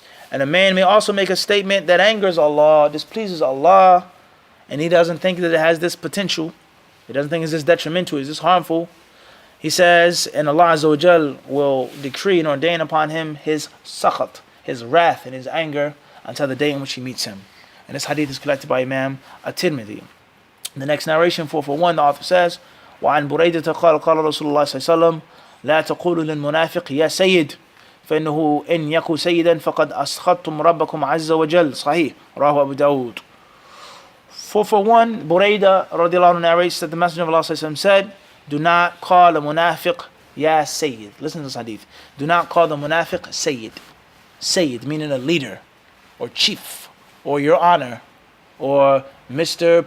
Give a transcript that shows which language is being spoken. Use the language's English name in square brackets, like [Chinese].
[English] And a man may also make a statement that angers Allah, displeases Allah, and he doesn't think that it has this potential. He doesn't think it's this detrimental, it's this harmful. He says, and Allah Azza wa Jal will decree and ordain upon him his sakhat, his wrath and his anger until the day in which he meets him. And this hadith is collected by Imam At-Tirmidhi. In the next narration, 441, the author says, [Arabic] وعن بريدة قال قال رسول الله صلى الله عليه وسلم لا تقولوا للمنافق يا سيد فإنه إن يكو سيدا فقد أسخطتم ربكم عز وجل. صحيح. رواه أبو داود. [English] 441, Burayda radiallahu anhu narrates that the Messenger of Allah [Arabic] صلى الله عليه وسلم [English] said, do not call a munafiq ya sayyid. Listen to this hadith. Do not call the munafiq sayyid. Sayyid meaning a leader or chief or your honor or Mr.